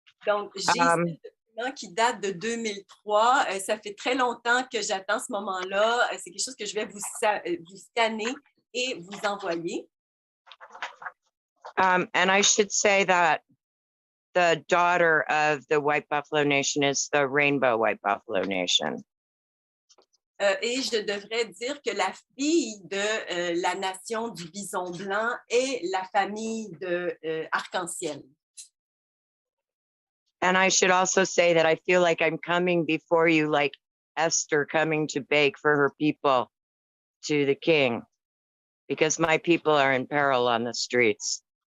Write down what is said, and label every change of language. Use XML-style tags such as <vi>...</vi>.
<fr>Donc, j'ai ce document qui date de 2003. Ça fait très longtemps que j'attends ce moment-là. C'est quelque chose que je vais vous scanner et vous envoyer.</fr> <en>And I should say that the daughter of the White Buffalo Nation is the Rainbow White Buffalo Nation.</en> <fr>Et je devrais dire que la fille de la nation du bison blanc est la famille de Arc-en-Ciel.</fr> <en>And I should also say that I feel like I'm coming before you like Esther coming to bake for her people to the king, because my people are in peril on the streets.</en>